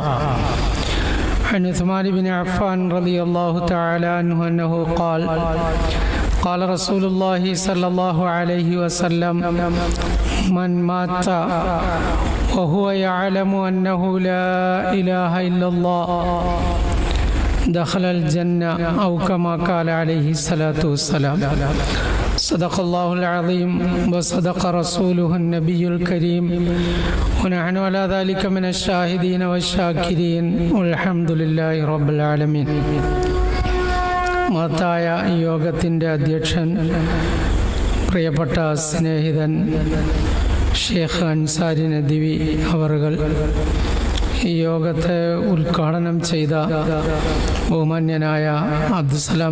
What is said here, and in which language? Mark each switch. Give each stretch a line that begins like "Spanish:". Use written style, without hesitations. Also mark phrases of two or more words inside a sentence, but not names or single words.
Arabic: عن عثمان بن عفان رضي الله تعالى عنه أنه قال قال رسول الله صلى الله عليه وسلم: من مات وهو يعلم أنه لا إله إلا الله دخل الجنة أو كما قال عليه الصلاة والسلام. صدق الله العظيم وصدق رسوله النبي الكريم ونحن على ذلك من الشاهدين والشاكرين والحمد لله رب العالمين.
Malayalam: മഹത്തായ യോഗത്തിൻ്റെ അധ്യക്ഷൻ, പ്രിയപ്പെട്ട സ്നേഹിതൻ ഷേഖ് അൻസാരി നദ്വി അവറുകൾ, ഈ യോഗത്തെ ഉദ്ഘാടനം ചെയ്ത ബഹുമാന്യനായ അബ്ദുസലാം